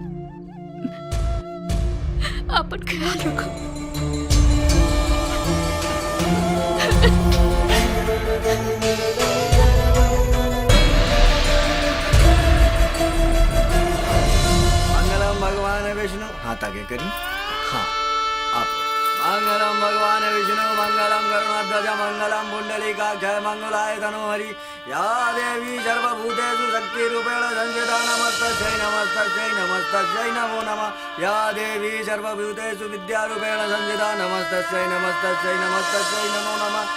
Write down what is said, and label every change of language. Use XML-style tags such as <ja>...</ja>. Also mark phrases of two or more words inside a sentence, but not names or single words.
<bho>अपन ख्याल रखो।</bho> <sa>मंगलम भगवान विष्णु।</sa> <bho>हाथ आगे करी। हाँ आप।</bho> <sa>मंगलम भगवान विष्णु मंगलम गरुड़ध्वज मंगलम पुंडलीकाक्ष मंगलाय तनोहरि। या देवी सर्वभूतेषु शक्तिरूपेण संस्थिता नमस्तस्यै नमस्तस्यै नमस्तस्यै नमो नमः। या देवी सर्वभूतेषु विद्यारूपेण संस्थिता नमस्तस्यै नमस्तस्यै नमस्तस्यै नमो नमः।</sa>